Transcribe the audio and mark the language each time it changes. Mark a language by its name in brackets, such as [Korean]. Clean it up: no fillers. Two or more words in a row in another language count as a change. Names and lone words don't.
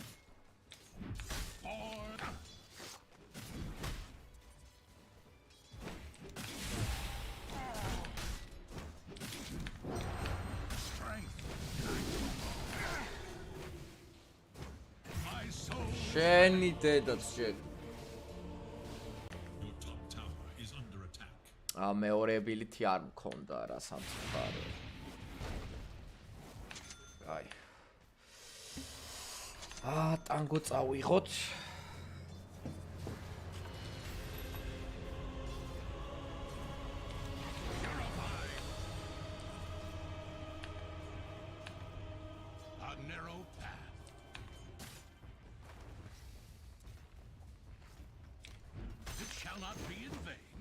[English] Forward. Strength. My soul. [Georgian] შენი დედაც შენ. [English] Your top tower is under attack. [Georgian] მეორე ability არ მქონდა რა სამწუხარო. აი. ტანგო წავიღოთ. [English] Purified. A narrow path. It shall not be in vain.